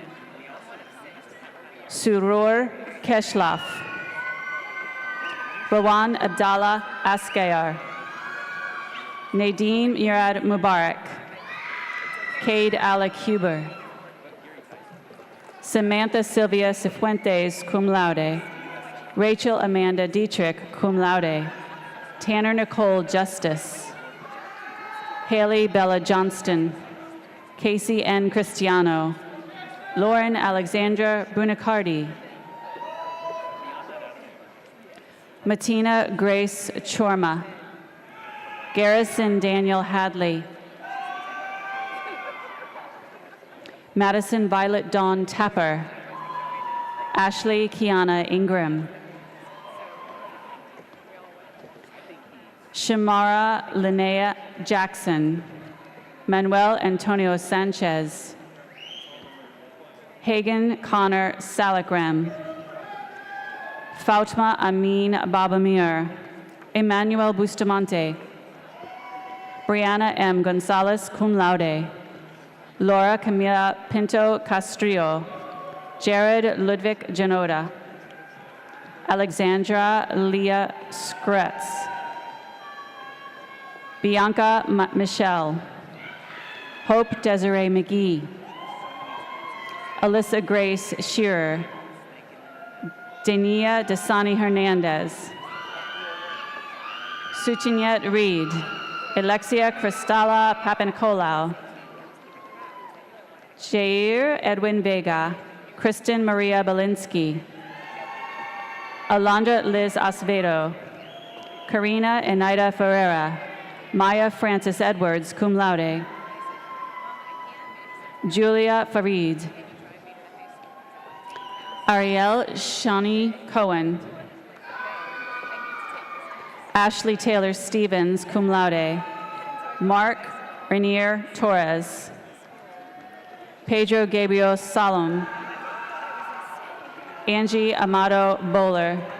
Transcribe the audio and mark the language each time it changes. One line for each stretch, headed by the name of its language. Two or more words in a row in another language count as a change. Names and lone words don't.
English: Surur Keshlaf, Rawan Abdallah Askayar, Nadine Murad Mubarak, Cade Alec Huber, Samantha Sylvia Cifuentes,
Latin: cum laude,
English: Rachel Amanda Dietrich,
Latin: cum laude,
English: Tanner Nicole Justice, Haley Bella Johnston, Casey N. Cristiano, Lauren Alexandra Bunicardi, Matina Grace Chorma, Garrison Daniel Hadley, Madison Violet Dawn Tapper, Ashley Kiana Ingram, Shamara Linnea Jackson, Manuel Antonio Sanchez, Hagen Connor Salagram, Fautma Amin Babamir, Emmanuel Bustamante, Brianna M. Gonzalez,
Latin: cum laude,
English: Laura Camila Pinto Castrillo, Jared Ludwig Genoda, Alexandra Leah Skretz, Bianca Michelle, Hope Desiree McGee, Alyssa Grace Shearer, Dania Dasani Hernandez, Suchinyet Reed, Alexia Cristala Papanicolau, Jair Edwin Vega, Kristen Maria Belinsky, Alondra Liz Acevedo, Karina Enaida Ferreira, Maya Francis Edwards,
Latin: cum laude,
English: Julia Farid, Ariel Shani Cohen, Ashley Taylor Stevens,
Latin: cum laude,
English: Mark Rainier Torres, Pedro Gabriel Salom, Angie Amado Bowler,